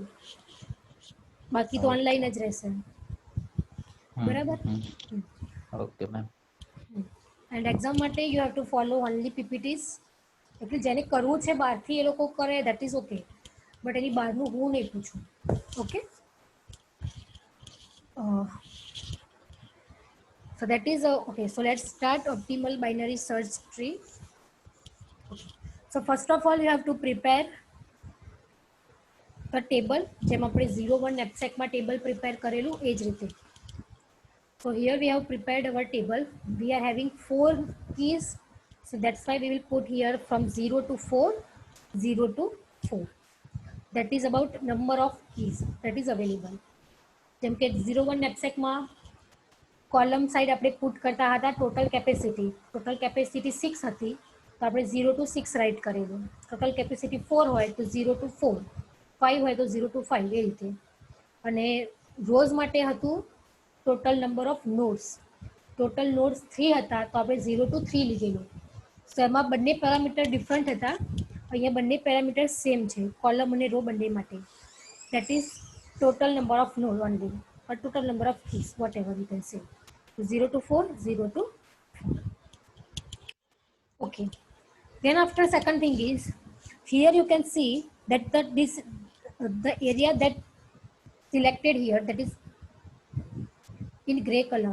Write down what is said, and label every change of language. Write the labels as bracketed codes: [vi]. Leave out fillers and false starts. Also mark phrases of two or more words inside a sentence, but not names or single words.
[gu] બાકી તો ઓનલાઈન જ રહેશે. બરાબર. [en] okay ma'am. and exam માટે you have to follow only PPTs. [gu] એટલે જેને કરવું છે બહારથી એ લોકો કરે, [en] that is okay, but [gu] એની બહારનું હું નહીં પૂછું. ઓકે, [en] so that is okay, so let's start optimal binary search tree. Okay. So first of all you have to prepare the table, [gu] જેમ આપણે 01 knapsack માં [en] table prepare [gu] કરેલું એ જ રીતે. [en] So here we have prepared our table. We are having 4 keys. So that's why we will put here from 0 to 4, 0 to 4. That is about number of keys that is available. [gu] જેમ કે 01 knapsackમાં [en] column side [gu] આપણે પુટ કરતા હતા [en] total capacity [gu] 6 હતી તો આપણે 0 to 6 રાઇટ કરેલું. [en] total capacity [gu] 4 હોય તો 0 to 4, 5 હોય તો 0 to 5 એ રીતે. અને રોઝ માટે હતું [en] total number of nodes. total nodes [gu] 3 હતા તો આપણે 0 to 3 લીધેલું. સો એમાં બંને [en] parameter different [gu] હતા. અહીંયા બંને [en] parameter same [gu] છે કોલમ અને રો બંને માટે. [en] That is total number of node only, or total number of keys, whatever you can say. 0 to 4, 0 to 4. Okay. Then after second thing is, here you can see that the area that selected here, that is in gray color.